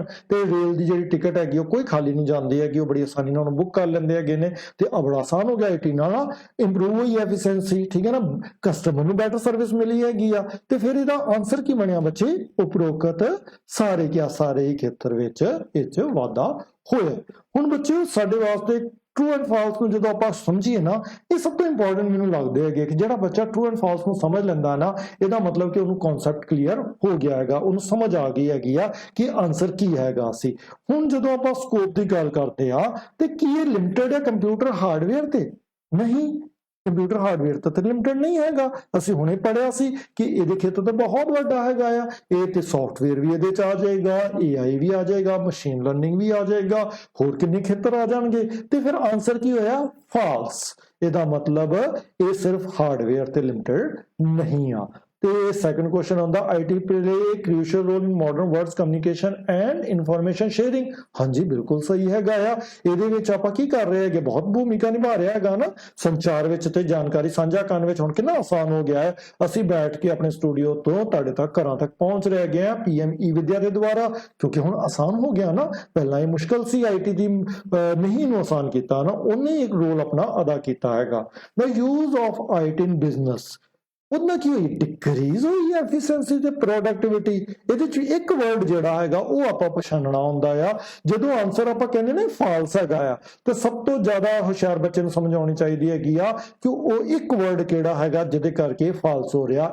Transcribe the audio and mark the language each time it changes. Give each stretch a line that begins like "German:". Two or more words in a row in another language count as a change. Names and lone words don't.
Punjabi: ਤੇ ਰੇਲ ਦੀ ਜਿਹੜੀ ਟਿਕਟ ਹੈਗੀ ਉਹ ਕੋਈ ਖਾਲੀ ਨਹੀਂ ਜਾਂਦੀ ਹੈਗੀ, ਉਹ ਬੜੀ ਆਸਾਨੀ ਨਾਲ ਉਹਨੂੰ ਬੁੱਕ ਕਰ ਲੈਂਦੇ ਹੈਗੇ ਨੇ। ਤੇ ਬੜਾ ਆਸਾਨ ਹੋ ਗਿਆ IT ਨਾਲ, ਇੰਪਰੂਵ ਹੋਈ ਐਫੀਸ਼ੀਐਂਸੀ, ਠੀਕ ਹੈ ਨਾ, ਕਸਟਮਰ ਨੂੰ
English: better service
Punjabi: ਮਿਲੀ ਹੈਗੀ ਆ। ਤੇ ਫਿਰ ਇਹਦਾ ਆਨਸਰ ਕੀ ਬਣਿਆ ਬੱਚੇ? ਉਪਰੋਕਤ ਸਾਰੇ, ਕਿਆ ਸਾਰੇ ਹੀ ਖੇਤਰ ਵਿੱਚ ਇਹ 'ਚ ਵਾਧਾ ਹੋਇਆ। ਹੁਣ ਬੱਚਿਓ ਸਾਡੇ ਵਾਸਤੇ
English: true and false
Punjabi: ਨੂੰ ਜਦੋਂ ਆਪਾਂ ਸਮਝੀਏ ਨਾ, ਇਹ ਸਭ ਤੋਂ ਇੰਪੋਰਟੈਂਟ ਮੈਨੂੰ ਲੱਗਦੇ ਹੈਗੇ ਕਿ ਜਿਹੜਾ ਬੱਚਾ
English: true and false
Punjabi: ਨੂੰ ਸਮਝ ਲੈਂਦਾ ਨਾ, ਇਹਦਾ ਮਤਲਬ ਕਿ ਉਹਨੂੰ
English: concept clear
Punjabi: ਹੋ ਗਿਆ ਹੈਗਾ, ਉਹਨੂੰ ਸਮਝ ਆ ਗਈ ਹੈਗੀ ਆ ਕਿ ਆਨਸਰ ਕੀ ਹੈਗਾ ਸੀ। ਹੁਣ ਜਦੋਂ ਆਪਾਂ ਸਕੋਪ ਦੀ ਗੱਲ ਕਰਦੇ ਆ ਤੇ ਕੀ ਇਹ ਲਿਮਟਿਡ ਹੈ
English: computer hardware
Punjabi: ਤੇ? ਨਹੀਂ,
English: computer hardware
Punjabi: ਤਾਂ ਲਿਮਟਿਡ ਨਹੀਂ ਹੈਗਾ। ਅਸੀਂ ਹੁਣੇ ਪੜਿਆ ਸੀ ਕਿ ਇਹਦੇ ਖੇਤਰ ਤਾਂ ਬਹੁਤ ਵੱਡਾ ਹੈਗਾ ਆ, ਇਹ ਤੇ ਸੌਫਟਵੇਅਰ ਵੀ ਇਹਦੇ ਚ ਆ ਜਾਏਗਾ, AI ਵੀ ਆ ਜਾਏਗਾ,
English: machine learning
Punjabi: ਵੀ ਆ ਜਾਏਗਾ, ਹੋਰ ਕਿੰਨੇ ਖੇਤਰ ਆ ਜਾਣਗੇ। ਤੇ ਫਿਰ ਆਨਸਰ ਕੀ ਹੋਇਆ? ਫਾਲਸ। ਇਹਦਾ ਮਤਲਬ ਇਹ ਸਿਰਫ ਹਾਰਡਵੇਅਰ ਤੇ ਲਿਮਟਿਡ ਨਹੀਂ ਆ। ਤੇ
English: second question
Punjabi: ਆਉਂਦਾ,
English: IT play a crucial role in modern world's communication and information sharing।
Punjabi: ਹਾਂਜੀ ਬਿਲਕੁਲ ਸਹੀ ਹੈਗਾ ਆ। ਇਹਦੇ ਵਿੱਚ ਆਪਾਂ ਕੀ ਕਰ ਰਹੇ ਹੈਗੇ? ਬਹੁਤ ਭੂਮਿਕਾ ਨਿਭਾ ਰਿਹਾ ਹੈਗਾ ਨਾ ਸੰਚਾਰ ਵਿੱਚ ਤੇ ਜਾਣਕਾਰੀ ਸਾਂਝਾ ਕਰਨ ਵਿੱਚ। ਹੁਣ ਕਿੰਨਾ ਆਸਾਨ ਹੋ ਗਿਆ ਹੈ, ਅਸੀਂ ਬੈਠ ਕੇ ਆਪਣੇ ਸਟੂਡੀਓ ਤੋਂ ਤੁਹਾਡੇ ਤੱਕ ਘਰਾਂ ਤੱਕ ਪਹੁੰਚ ਰਹੇ ਹੈਗੇ ਆ PME ਵਿਦਿਆ ਦੇ ਦੁਆਰਾ, ਕਿਉਂਕਿ ਹੁਣ ਆਸਾਨ ਹੋ ਗਿਆ ਨਾ। ਪਹਿਲਾਂ ਇਹ ਮੁਸ਼ਕਲ ਸੀ, IT ਦੀ ਨਹੀਂ ਨੂੰ ਆਸਾਨ ਕੀਤਾ ਨਾ, ਉਹਨੇ ਇੱਕ ਰੋਲ ਆਪਣਾ ਅਦਾ ਕੀਤਾ ਹੈਗਾ।
English: The use of IT in business,
Punjabi: ਉਹਦੇ ਨਾਲ ਕੀ ਹੋਈ? ਡਿਕਰੀਜ਼ ਹੋਈ ਐਫੀਸ਼ੀਐਂਸੀ ਤੇ ਪ੍ਰੋਡਕਟਿਵਿਟੀ। ਇਹਦੇ ਚ ਇੱਕ ਵਰਡ ਜਿਹੜਾ ਹੈਗਾ ਉਹ ਆਪਾਂ ਪਛਾਣਨਾ ਹੁੰਦਾ ਆ। ਜਦੋਂ ਆਨਸਰ ਆਪਾਂ ਕਹਿੰਦੇ ਨੇ ਫਾਲਸ ਹੈਗਾ ਆ, ਤੇ ਸਭ ਤੋਂ ਜ਼ਿਆਦਾ ਹੁਸ਼ਿਆਰ ਬੱਚੇ ਨੂੰ ਸਮਝ ਆਉਣੀ ਚਾਹੀਦੀ ਹੈਗੀ ਆ ਕਿ ਉਹ ਇੱਕ ਵਰਡ ਕਿਹੜਾ ਹੈਗਾ ਜਿਹਦੇ ਕਰਕੇ ਫਾਲਸ ਹੋ ਰਿਹਾ।